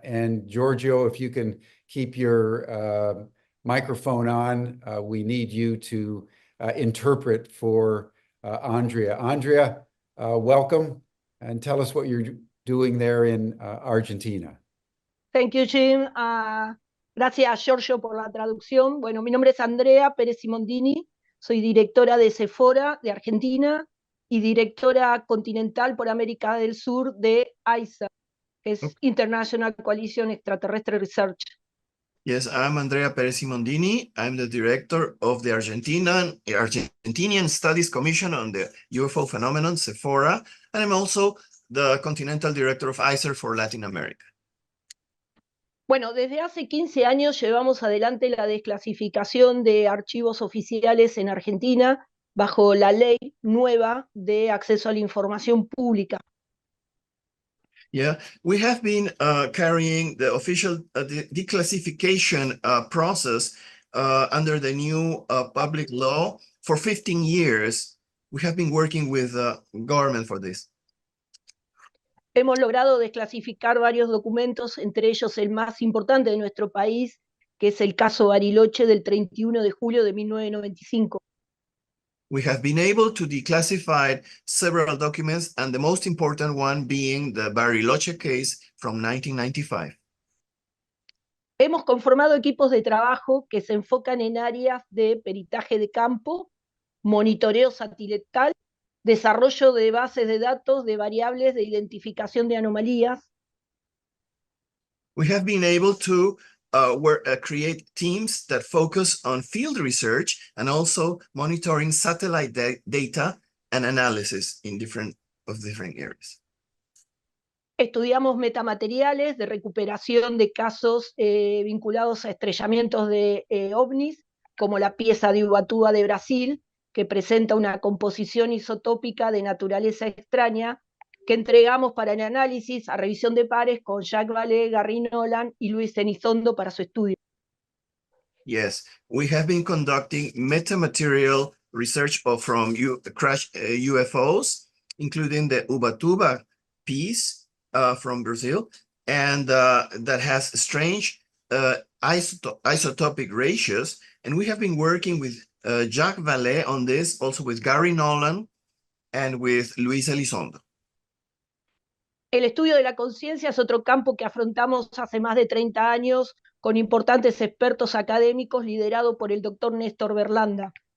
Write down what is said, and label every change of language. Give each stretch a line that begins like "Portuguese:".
English: And Giorgio, if you can keep your microphone on, we need you to interpret for Andrea. Andrea, welcome, and tell us what you're doing there in Argentina. Thank you, Jim.
Spanish: Gracias, Giorgio, por la traducción. Bueno, mi nombre es Andrea Pérez Simondini. Soy directora de Sephora de Argentina y directora continental por América del Sur de ICER, que es International Coalition Extraterrestre Research.
English: Yes, I'm Andrea Perez Simondini. I'm the director of the Argentinian Studies Commission on the UFO phenomenon, Sephora, and I'm also the continental director of ICER for Latin America.
Spanish: Bueno, desde hace 15 años llevamos adelante la desclasificación de archivos oficiales en Argentina bajo la ley nueva de acceso a la información pública.
English: Yeah, we have been carrying the official declassification process under the new public law for 15 years. We have been working with the government for this.
Spanish: Hemos logrado desclasificar varios documentos, entre ellos el más importante de nuestro país, que es el caso Bariloche del 31 de julio de 1995.
English: We have been able to declassify several documents, and the most important one being the Bariloche case from 1995.
Spanish: Hemos conformado equipos de trabajo que se enfocan en áreas de peritaje de campo, monitoreo satelital, desarrollo de bases de datos de variables de identificación de anomalías.
English: We have been able to create teams that focus on field research and also monitoring satellite data and analysis in different areas.
Spanish: Estudiamos metamateriales de recuperación de casos vinculados a estrellamientos de ovnis, como la pieza de Ubatuba de Brasil, que presenta una composición isotópica de naturaleza extraña, que entregamos para el análisis a revisión de pares con Jacques Vallée, Gary Nolan y Luis Elizondo para su estudio.
English: Yes, we have been conducting metamaterial research from crash UFOs, including the Ubatuba piece from Brazil, and that has strange isotopic ratios. And we have been working with Jacques Vallée on this, also with Gary Nolan and with Luis Elizondo.
Spanish: El estudio de la conciencia es otro campo que afrontamos hace más de 30 años con importantes expertos académicos liderado por el doctor Néstor Berlanda.